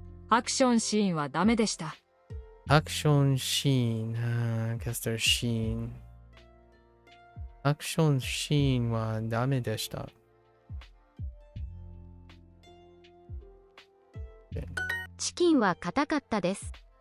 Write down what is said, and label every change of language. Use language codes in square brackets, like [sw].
[ja] アクションシーンはダメでした。 [en] アクションシーン、I guess there's sheen. [ja] アクションシーンはダメでした。チキンは硬かったです。